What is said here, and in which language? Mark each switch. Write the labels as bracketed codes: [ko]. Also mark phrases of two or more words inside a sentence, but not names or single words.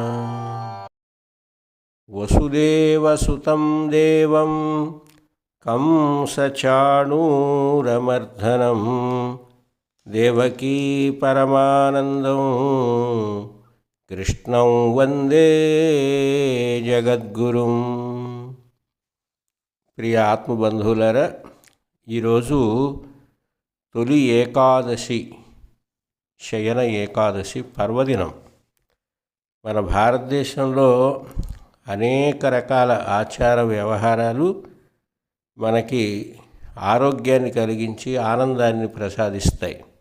[sa] वसुदेवसुतं देवं कंसचाणूरमर्दनं देवकी परमानंदं कृष्णं वंदे जगद्गुरुं। [te] ప్రియ ఆత్మబంధువులారా, ఈరోజు తొలి ఏకాదశి, శయన ఏకాదశి పర్వదినం. మన భారతదేశంలో అనేక రకాల ఆచార వ్యవహారాలు మనకి ఆరోగ్యాన్ని కలిగించి ఆనందాన్ని ప్రసాదిస్తాయి.